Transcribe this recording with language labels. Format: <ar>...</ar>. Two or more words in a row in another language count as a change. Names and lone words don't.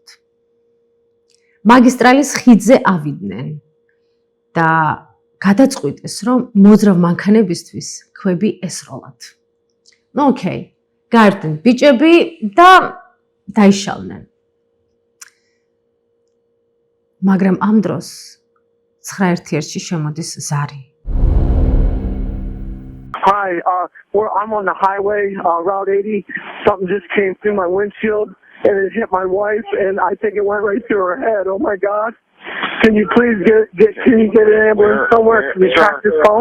<ka>მაგისტრალის ხიდზე ავიდნენ და გადაწყვიტეს, რომ მოძრავ მანქანებისთვის ქვები ესროლათ. ნუ ოკეი, გაერთნენ ბიჭები და დაიშალნენ. მაგრამ ამ დროს 9-1-ში შემოდის ზარი.</ka> <en>Hi, I'm on the highway, Route 80. Something just came through my windshield and it hit my wife, and I think it went right through her head. Oh my God! Can you please get an ambulance somewhere? Can you track this phone?</en>